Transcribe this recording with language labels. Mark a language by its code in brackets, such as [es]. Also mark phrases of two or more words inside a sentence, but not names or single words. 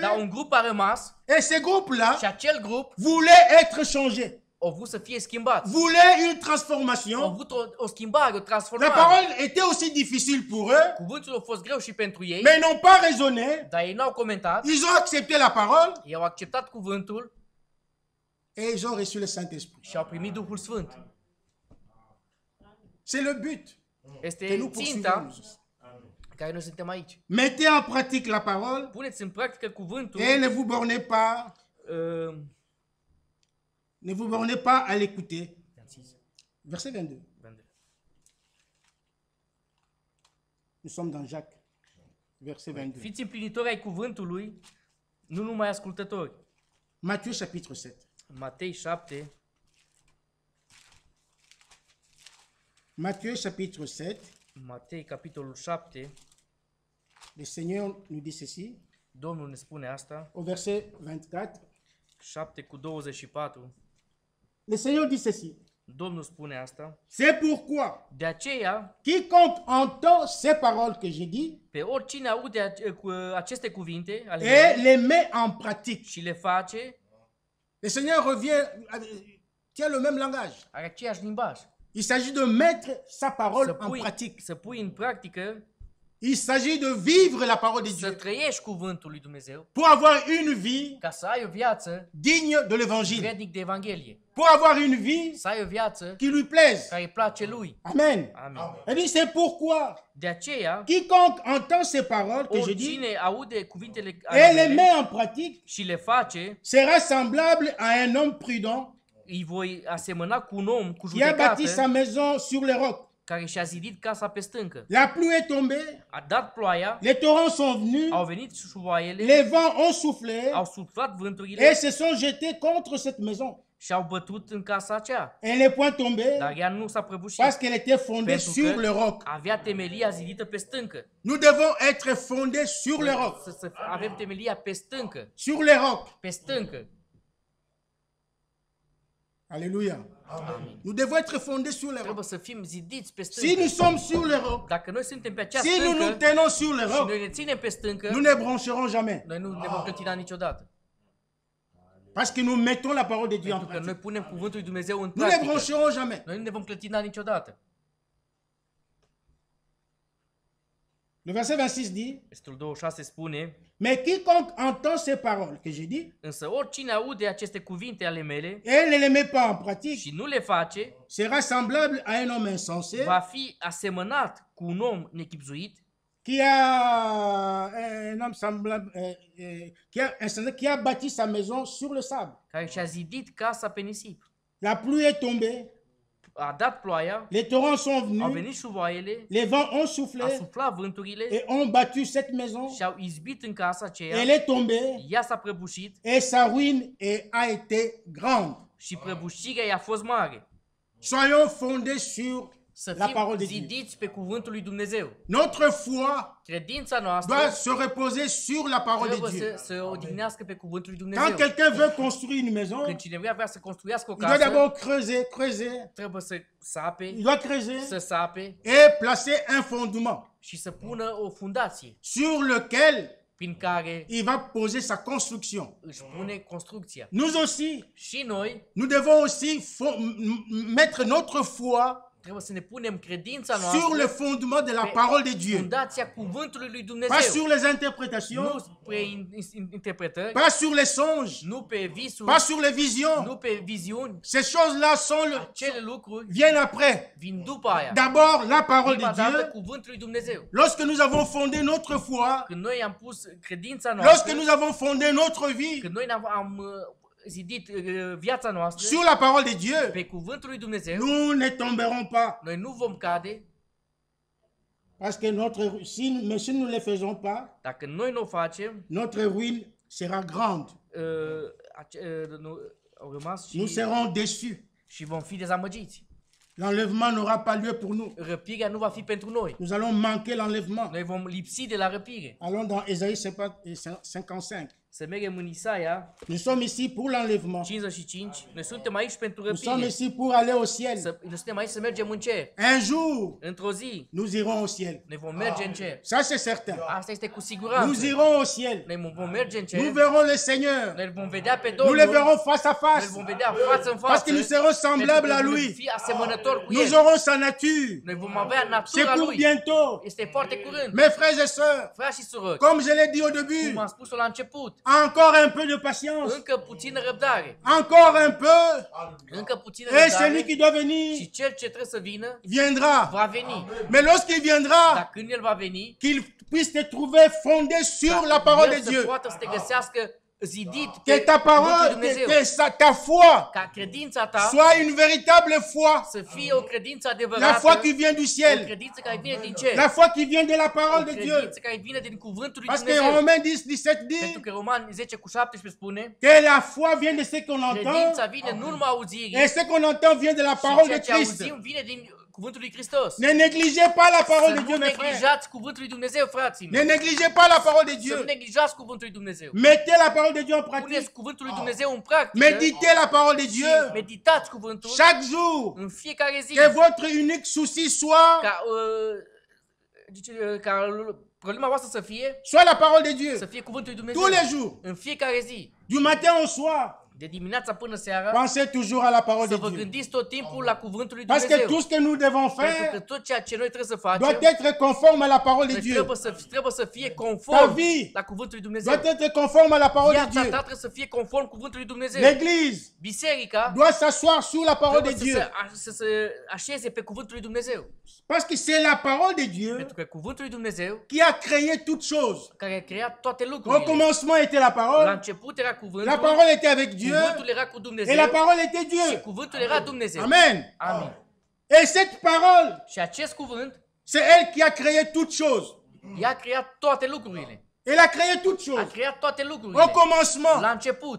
[ro] Dar un grup a rămas [fr] et ce groupe-là [ro] și acel grup [fr] voulait être changé, [ro] au vrut să fie schimbat. [fr] voulait une [ro] Au [fr] transformation. [ro] vrut o schimbare, o [fr] La [ro] transformare. [fr] parole était aussi difficile pour eux, [ro] Cuvântul a fost greu și pentru ei, [fr] mais ils n'ont pas raisonné. [ro] dar ei n-au comentat. [fr] Ils ont accepté la parole [ro] Ei au acceptat cuvântul [fr] et ils ont reçu le Saint-Esprit. [ro] și au primit Duhul Sfânt. [fr] C'est le but que [ro] Este [fr] nous [ro] ținta [fr] poursuivons. [ro] care noi suntem aici. [fr] Mettez en pratique la parole [ro] Puneți în practică cuvântul, [fr] et ne vous bornez pas, uh, ne vous bornez pas à l'écouter. Verset 22. Nous sommes dans Jacques, verset 22. [ro] fiți împlinitori ai cuvântului, nu numai ascultători. [fr] Matthieu chapitre 7. [ro] Matei 7, [fr] Matthieu chapitre 7. [ro] Matei capitolul 7, [fr] Le Seigneur nous dit ceci, [ro] Domnul ne spune asta, [fr] au verset 24. [ro] 7 cu 24, [fr] Le Seigneur dit ceci. [ro] Domnul spune asta, [fr] C'est pourquoi [ro] de aceea, [fr] quiconque entend ces paroles que j'ai dit [ro] pe oricine aude aceste cuvinte ale [fr] et [ro] mele [fr] les met en pratique. [ro] și le face, [fr] Le Seigneur revient, tient le même langage. [ro] are aceeași limbaj. [fr] Il s'agit de mettre sa parole [ro] Să [fr] en pratique. [ro] să pui în practică, [fr] Il s'agit de vivre la parole de [ro] să [fr] Dieu [ro] trăiești cuvântul lui Dumnezeu, [fr] pour avoir une vie [ro] ca să ai o viață [fr] digne de l'évangile, [ro] vrednic de Evanghelie, [fr] pour avoir une vie [ro] să ai o viață [fr] qui lui plaise. [ro] care îi place lui. [fr] Amen. [ro] Amin. [fr] Il dit c'est pourquoi [ro] De aceea, [fr] quiconque entend ces paroles que je dis [ro] oricine aude cuvintele [fr] et [ro] ale [fr] les [ro] mele [fr] met en pratique [ro] și le face, [fr] sera semblable à un homme prudent [ro] îi voi asemăna cu un om cu [fr] qui a bâti sa [ro] judecată [fr] maison sur les rocs. [ro] care și-a zidit casa pe stâncă. [fr] La pluie est tombée, [ro] A dat ploaia, [fr] les torrents sont venus, [ro] au venit șuvoaiele, [fr] les vents ont soufflé [ro] au suflat [fr] et [ro] vânturile [fr] se sont jetés contre cette maison. [ro] și au bătut în casa aceea. [fr] Elle n'est point tombée [ro] Dar ea nu s-a prăbușit, [fr] parce qu'elle était fondée [ro] pentru [fr] sur [ro] că [fr] le roc. [ro] avea temelia zidită pe stâncă. [fr] Nous devons être fondés sur le roc. [ro] Să avem temelia pe stâncă, [fr] Sur les rocs. [ro] pe stâncă. [fr] Alléluia. Nous devons être fondés sur les rocs. [ro] Trebuie să fim zidiți pe [fr] Si nous [ro] stâncă. [fr] sommes sur les rocs, [ro] Dacă noi suntem pe acea [fr] si nous nous [ro] stâncă [fr] tenons sur les [ro] și [fr] rocs, [ro] noi ne ținem pe stâncă, [fr] nous ne brancherons jamais. [ro] noi nu ne vom clătina niciodată. [fr] Parce que nous mettons la parole de Dieu en [ro] Pentru că noi [fr] pratique. [ro] punem cuvântul lui Dumnezeu în [fr] Nous ne [ro] practică. [fr] brancherons jamais. [ro] Noi nu ne vom clătina niciodată. [fr] Le verset 26 dit, [ro] Versetul 26 spune, [fr] mais quiconque entend ces paroles que j'ai dit [ro] însă oricine aude aceste cuvinte ale mele [fr] et ne les met pas en pratique [ro] și nu le face, [fr] sera semblable à un homme insensé [ro] va fi asemănat cu un om nechipzuit, [fr] qui a un homme semblable, qui a bâti sa maison sur le sable. [ro] care și-a zidit casa pe nisip. [fr] La pluie est tombée, [ro] A dat ploaia, [fr] les torrents sont [ro] au [fr] venus, [ro] venit șuvoaiele, [fr] les vents ont [ro] a [fr] soufflé [ro] suflat vânturile [fr] et ont battu cette maison. [ro] și au izbit în casa aceea, [fr] Elle est tombée [ro] ea s-a prăbușit [fr] et sa ruine a été grande. [ro] și prăbușirea i-a fost mare. [fr] Soyons fondés sur [ro] Să [fr] la parole [ro] fim [fr] de Dieu. [ro] zidiți pe cuvântul lui Dumnezeu. [fr] Notre foi [ro] Credința noastră [fr] doit se reposer sur la parole de [ro] trebuie [fr] Dieu. [ro] să se odihnească pe cuvântul lui [fr] Quand [ro] Dumnezeu. [fr] quelqu'un veut construire une maison, [ro] Când cineva vrea să construiască o [fr] il doit [ro] casă, [fr] d'abord creuser, [ro] trebuie să sape, [fr] il doit creuser [ro] să sape [fr] et placer un fondement [ro] și să pună o fundație [fr] sur lequel [ro] prin care [fr] il va poser sa construction. [ro] își pune construcția. [fr] Nous aussi, [ro] Și noi [fr] nous devons aussi mettre notre foi [ro] trebuie să ne punem credința [fr] sur le [ro] noastră [fr] fondement de la [ro] pe [fr] parole de Dieu. [ro] fundația cuvântului lui [fr] Pas [ro] Dumnezeu. [fr] sur les interprétations, [ro] Nu pe interpretări, [fr] pas sur les songes, [ro] nu pe visuri, [fr] pas sur les visions. [ro] nu pe viziuni. [fr] Ces choses-là [ro] Acele lucruri [fr] viennent après. [ro] vin după aia. [fr] D'abord, la parole [ro] Prima [fr] de [ro] dată [fr] Dieu. [ro] cuvântul lui Dumnezeu. [fr] Lorsque nous avons fondé notre foi, [ro] Când noi am pus credința [fr] lorsque [ro] noastră, [fr] nous avons fondé notre vie [ro] când noi am zidit viața noastră [fr] sur la parole de Dieu, [ro] pe cuvântul lui Dumnezeu, [fr] nous ne tomberons pas. [ro] noi nu vom cade [fr] Parce que mais si nous ne le faisons pas, [ro] dacă noi nu o facem. [fr] notre ruine sera grande. [ro] Au rămas [fr] Nous serons déçus. [ro] și vom fi dezamăgiți. [fr] L'enlèvement n'aura pas lieu pour nous. [ro] Răpirea nu va fi pentru noi. [fr] Nous allons manquer l'enlèvement. [ro] Noi vom lipsi de la răpire. [fr] Allons dans Ésaïe 55. [ro] Să mergem în Isaia [fr] Nous sommes ici pour l'enlèvement. [ro] 55. Noi suntem aici pentru [fr] Nous sommes [ro] răpire. [fr] ici pour aller au ciel. [ro] Noi suntem aici să mergem în cer. [fr] Un jour, [ro] Într-o zi, [fr] nous irons au ciel. [ro] noi vom merge în cer. [fr] Ça, c'est certain. [ro] Asta este cu [fr] Nous [ro] siguranță. [fr] irons au ciel. [ro] Noi vom merge în cer. [fr] Nous verrons le Seigneur. [ro] Noi îl vom vedea pe [fr] Nous [ro] Domnul. [fr] le verrons face à [ro] Noi îl [fr] face. [ro] vom vedea față în [fr] Parce [ro] față. [fr] que nous serons semblables à [ro] Pentru că [fr] lui. [ro] vom fi asemănători cu [fr] Nous [ro] El. [fr] aurons sa nature. [ro] Noi vom avea [fr] C'est [ro] natura [fr] pour [ro] Lui. [fr] bientôt. [ro] Este foarte curând. [fr] Mes frères et sœurs, [ro] Frați și surori, [fr] comme je l'ai dit au début, [ro] cum am spus-o la început, [fr] encore un peu de patience. [ro] încă puțină răbdare. [fr] Encore un peu. [ro] Încă puțină [fr] Et celui [ro] răbdare [fr] qui doit venir [ro] și cel ce trebuie să vină [fr] viendra. [ro] va veni. [fr] Mais lorsqu'il viendra, [ro] Dar când El va veni, [fr] qu'il puisse te trouver fondé sur la parole de [ro] El să [fr] Dieu. [ro] poată să te găsească zidit [fr] Que [ro] pe [fr] ta [ro] cuvântul [fr] parole, [ro] lui Dumnezeu. [fr] ta foi [ro] Ca credința ta [fr] soit une véritable foi. [ro] să fie o credință [fr] La [ro] adevărată, [fr] foi qui vient du [ro] o [fr] ciel. [ro] credință care vine din cer, [fr] La foi qui vient de la [ro] o [fr] parole de Dieu. [ro] credință care vine din cuvântul lui [fr] Parce que [ro] Dumnezeu. [fr] Romains 10, 17 dit [ro] Pentru că Romani 10:17 spune, [fr] que la foi vient de ce qu'on [ro] credința [fr] entend [ro] vine nu numai auzirii, [fr] et ce qu'on entend vient de la [ro] și [fr] parole de [ro] ceea ce [fr] Christ. [ro] auzim vine din cuvântul lui Hristos. [fr] Ne négligez pas la parole [ro] Să [fr] de [ro] nu [fr] Dieu, mes frères. [ro] neglijați cuvântul lui Dumnezeu, frații [fr] Ne [ro] mei. [fr] négligez pas la parole de [ro] Să nu [fr] Dieu. [ro] neglijați cuvântul lui Dumnezeu. [fr] Mettez la parole de Dieu en pratique. [ro] Puneți cuvântul lui Dumnezeu în practică [fr] Méditez la parole de [ro] și [fr] Dieu [ro] meditați cuvântul [fr] chaque jour. [ro] în fiecare zi. [fr] Que votre unique souci soit [ro] Ca problema voastră să fie [fr] la parole de Dieu. [ro] să fie cuvântul lui [fr] Tous [ro] Dumnezeu. [fr] les jours. [ro] În fiecare zi, [fr] Du matin au soir. [ro] de dimineața până seara, [fr] Pensez toujours à la parole [ro] să [fr] de [ro] vă [fr] Dieu. [ro] gândiți tot timpul la cuvântul lui [fr] Parce que [ro] Dumnezeu. [fr] tout ce que nous devons [ro] Pentru că [fr] faire [ro] tot ceea ce noi trebuie să [fr] doit [ro] facem [fr] être conforme à la parole de [ro] noi [fr] Dieu. [ro] trebuie să fie [fr] Ta [ro] conform [fr] vie [ro] la cuvântul lui Dumnezeu. [fr] doit être conforme à la parole de [ro] Viața [fr] Dieu. [ro] ta trebuie să fie conform cuvântului lui Dumnezeu. [fr] L'Église [ro] Biserica [fr] doit s'asseoir sur la parole de [ro] trebuie [fr] Dieu. [ro] să se așeze pe cuvântul lui Dumnezeu. [fr] Parce que c'est la parole de Dieu [ro] Pentru că cuvântul lui Dumnezeu [fr] qui a créé toutes choses. [ro] care a creat toate [fr] Au [ro] lucrurile. [fr] commencement était la [ro] La [fr] parole. [ro] început era cuvântul, [fr] La parole était avec Dieu. [ro] cuvântul era cu Dumnezeu [fr] Et la parole était [ro] și [fr] Dieu. [ro] cuvântul era Dumnezeu. [fr] Amen. [ro] Amin. [fr] Et cette parole, [ro] Și acest cuvânt, [fr] c'est elle qui a créé toutes choses. [ro] ea a creat toate lucrurile. [fr] Elle a créé toutes [ro] A [fr] choses. [ro] creat toate lucrurile. [fr] Au commencement, [ro] La început,